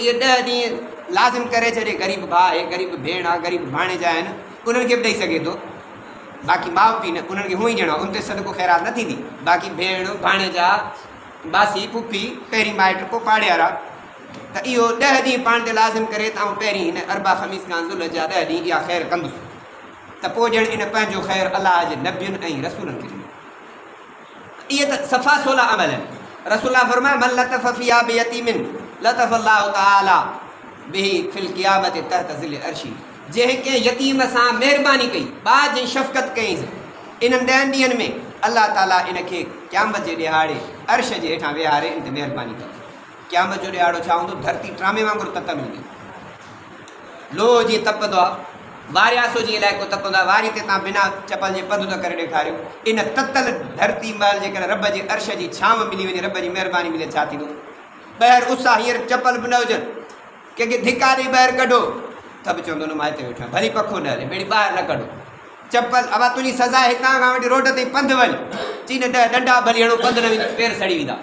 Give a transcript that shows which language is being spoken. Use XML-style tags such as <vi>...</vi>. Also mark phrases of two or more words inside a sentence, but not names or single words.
<sd>इहे 10 ॾींहं लाज़िम करे छॾे ग़रीब भाउ आहे ग़रीब भेण आहे ग़रीब भाणेजा आहिनि उन्हनि खे बि ॾेई सघे थो बाक़ी माउ पीउ न उन्हनि खे हूअं ई ॾियणो उन ते सदको ख़ैरात न थींदी बाक़ी भेण भाणेजा बासी पुफी पहिरीं माइट पोइ पाड़ेवारा त इहो 10 ॾींहं पाण ते लाज़िम करे त पहिरीं हिन अरबा ख़मीस खां ज़ुल जा 10 ॾींहं इहा ख़ैर कंदुसि त पोइ ॼण इन पंहिंजो ख़ैर अलाह जे नबियुनि ऐं रसूलनि खे ॾिनो। इहे त सफ़ा सोला अमल आहिनि। रसूलुल्लाह फरमाया</sd> <ar>من لطف في آب يتيم لطف الله تعالى به في القيامة تحت ظل العرش</ar> <sd>जंहिं कंहिं यतीम सां महिरबानी कई ॿार जी शफ़क़त कईंसि इन्हनि 10 ॾींहंनि में अलाह ताला इनखे क़यामत जे ॾिहाड़े अर्श जे हेठां विहारे इन ते महिरबानी कई। क़यामत जो ॾिहाड़ो छा हूंदो धरती ट्रामे वांगुरु ततल हूंदी लोह जीअं तपंदो आहे वारियासो जीअं इलाइक़ो तपंदो आहे वारी ते तव्हां बिना चपल जे पंधु त करे ॾेखारियो इन ततल धरती महिल जेकॾहिं रब जे अर्श जी छांव मिली वञे रब जी महिरबानी मिले छा थींदो ॿाहिरि उस आहे हींअर चपल बि न हुजनि कंहिंखे धिका ॾेई ॿाहिरि कढो त बि चवंदो न मां हिते वेठो आहियां भली पखो न हले ॿेड़ी ॿाहिरि न कढो चपल अब तुंहिंजी सज़ा हितां खां वठी रोड ते पंधु वञ चई न डंडा भली हणो पंधु न वञी पेर सड़ी वेंदा।</sd>